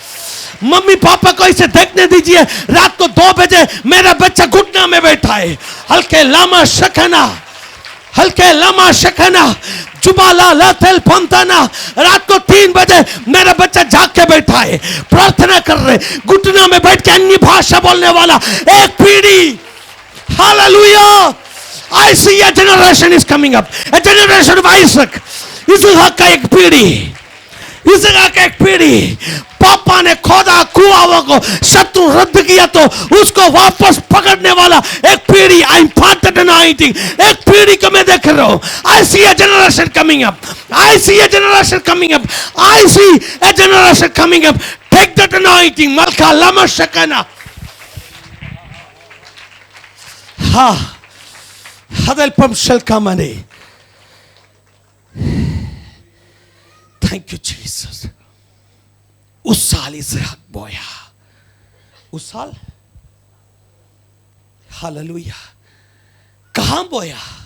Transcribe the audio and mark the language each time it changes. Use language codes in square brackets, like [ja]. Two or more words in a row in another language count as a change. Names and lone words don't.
[hi] मम्मी पापा को इसे देखने दीजिए, रात को 2 बजे मेरा बच्चा घुटना में बैठा है, हल्के लामा शखना, हल्के लामा शखना, जुबाला लाथल पंताना, रात को 3 बजे मेरा बच्चा जाग के बैठा है, प्रार्थना कर रहे, घुटना में बैठ के अन्य भाषा बोलने वाला एक पीढ़ी। हालेलुया, [en] I see a generation is coming up, a generation of Isaac, [hi] इसहाक का एक पीढ़ी, इसहाक का एक पीढ़ी। पापा ने खोदा कुआओं को, शत्रु रद्द किया तो उसको वापस पकड़ने वाला एक पीढ़ी। [en] I imparted anointing, [hi] एक पीढ़ी को मैं देख रहा हूं। [en] I see a generation coming up, I see a generation coming up, I see a generation coming up. take that anointing, मलका लमा शकना। हा हदल पम शलका मने। thank you Jesus. [hi] उस साल इसहाक बोया, उस साल, हालेलुया, कहां बोया?